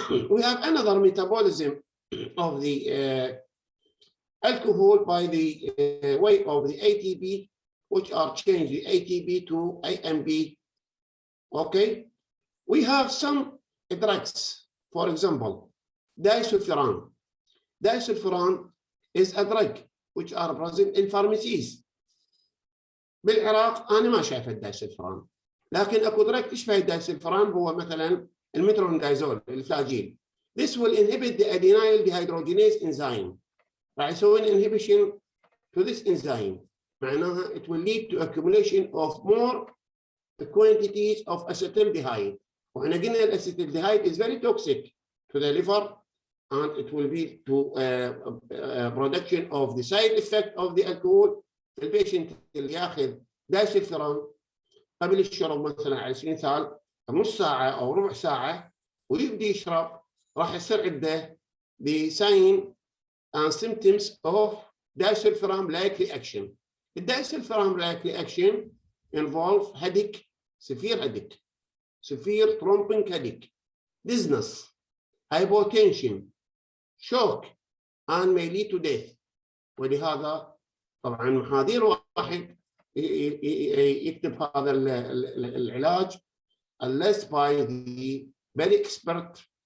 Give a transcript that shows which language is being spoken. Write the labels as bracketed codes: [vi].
[en] We have another metabolism of the alcohol by the way of the ATP, which are changed the ATP to AMP. Okay, we have some drugs, for example, disulfiram. Disulfiram is a drug which are present in pharmacies. [ar] بالعراق أنا ما شايف الدايسلفران، لكن أكو دراج تشبه الدايسلفران هو مثلا المترونيدازول الفلاجيل. [en] This will inhibit the adenyl dehydrogenase enzyme. [ar] راح يسوي [en] inhibition to this enzyme. [ar] معناها [en] it will lead to accumulation of more quantities of acetaldehyde. [ar] وإحنا قلنا الأسيتالديهايد [en] is very toxic to the liver and it will lead to production of the side effect of the alcohol. [ar] البيشنت اللي ياخذ دايسلفرام قبل الشرب مثلا على سبيل المثال نص ساعه او ربع ساعه ويبدي يشرب راح يصير عنده [en] the sign and symptoms of disulfiram-like reaction. The disulfiram-like reaction involve headache, severe headache, severe thrombing headache, dizziness, hypotension, shock, and may lead to death. [ar] ولهذا طبعا محاذير واحد يكتب هذا العلاج [en] unless by the very expert